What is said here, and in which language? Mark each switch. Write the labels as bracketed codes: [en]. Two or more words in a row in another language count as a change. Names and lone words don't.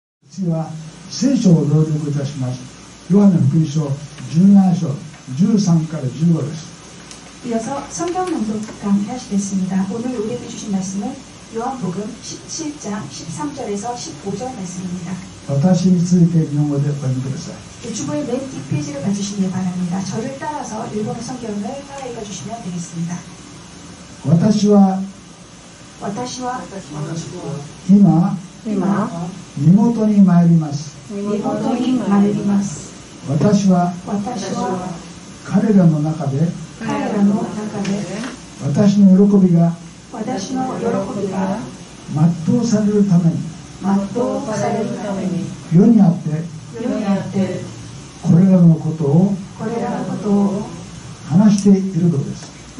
[ja] 次は聖書を朗読いたします。ヨハネ福音書17章13から15です。 [ko] 이어서 성경 낭독과 함께 하시겠습니다. 오늘 우리에게 주신 말씀은 요한복음 17장 13절에서 15절 말씀입니다. [ja] 私について日本語でお読みください。 [ko] 주보의 맨 뒷페이지를 봐주시기 바랍니다. 저를 따라서 일본어 성경을 따라 읽어주시면 되겠습니다. [ja] 私は今妹に参ります。私は彼らの中で私の喜びが全うされるために世にあってこれらのことを話しているのです。